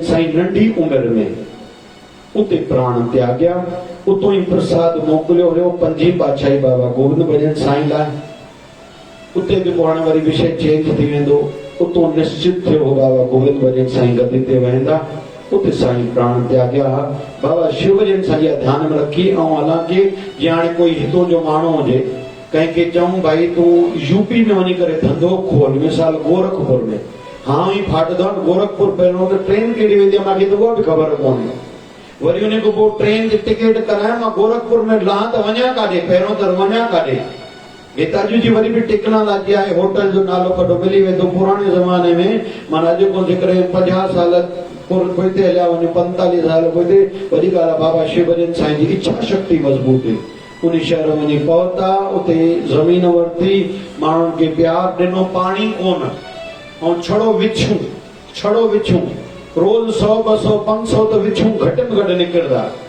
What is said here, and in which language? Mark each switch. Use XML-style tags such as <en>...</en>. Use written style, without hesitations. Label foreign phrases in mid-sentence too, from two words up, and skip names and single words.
<sd>साईं नंढी उमिरि में उते प्राण त्याग्या उतो ई प्रसाद मोकिलियो हुयो 5हीं पातशाही बाबा गोविंद भजन साईं लाइ उते बि पाण वरी विषय चेंज थी वेंदो उतो निश्चित थियो बाबा गोविंद भजन साईं गद्दी ते वेंदा उते साईं प्राण त्याग्या बाबा शिव भजन साईं ध्यान में रखी ऐं हालांकि जे हाणे कोई हितों जो माण्हू हुजे कंहिंखे चऊं भाई तूं यूपी में वञी करे धंधो खोल मिसाल गोरखपुर में हाँ ई फाटदो गोरखपुर पहिरियों त ट्रेन केॾी वेंदी आहे मूंखे त उहा बि ख़बर कोन्हे वरी उन खां पोइ ट्रेन जी टिकट करायां मां गोरखपुर में लहां त वञा काॾे पहिरियों त वञा काॾे हितां जी वरी बि टेक्नोलॉजी आहे होटल जो नालो कढो मिली वेंदो पुराणे ज़माने में माना अॼु को जेकॾहिं 50 साल पोइते हलिया वञो 45 साल पोइते वॾी ॻाल्हि आहे बाबा शिव भजन साईं जी इच्छा शक्ति मज़बूत हुई उन शहर वञी पहुता उते ज़मीन वरिती माण्हुनि खे प्यार ॾिनो पाणी कोन ऐं छड़ो विछूं रोज़ 100 200 500 त विछूं घटि में घटि निकिरंदा</sd>